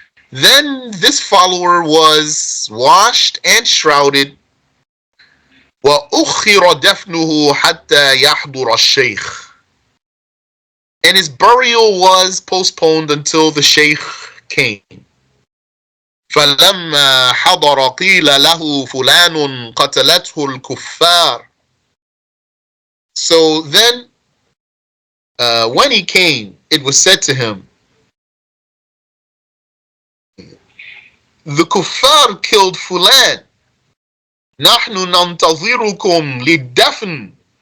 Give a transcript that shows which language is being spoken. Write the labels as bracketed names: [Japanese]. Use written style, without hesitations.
[English] Then this follower was washed and shrouded. [Arabic] وأخر دفنه حتى يحضر الشيخ, [English] and his burial was postponed until the Shaykh came. [Arabic] فلما حضر قيل له فلان قتلته الكفار. [English] So then when he came, it was said to him, the kuffar killed Fulan. [Arabic] نحن ننتظركم للدفن.